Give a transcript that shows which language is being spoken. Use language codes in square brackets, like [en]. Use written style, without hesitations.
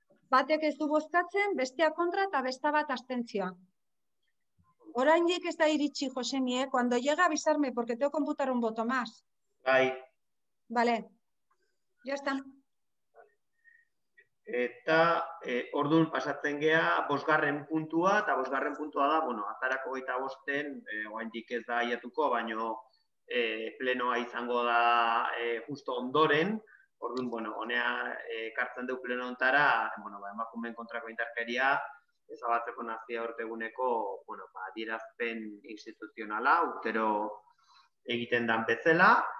[eu] Batek ez du bozkatzen, bestea kontra eta besta bat abstentzioa. Oraindik ez da iritsi, [es] Josemi, Cuando llega avisarme, porque tengo que computar un voto más. [eu] Bai. [es] Vale. Ya está. [eu] Eta orduan pasatzen gea bosgarren puntua, eta bosgarren puntua da, bueno, atarako 25-en, oraindik ez da aiatuko, baino plenoa izango da justo ondoren, orduan, bueno, honea ekartzen du pleno ontara, bueno, emakumeen kontrako indarkeria, ezabatzeko nazioarteguneko, bueno, adierazpen instituzionala, urtero egiten dan bezala,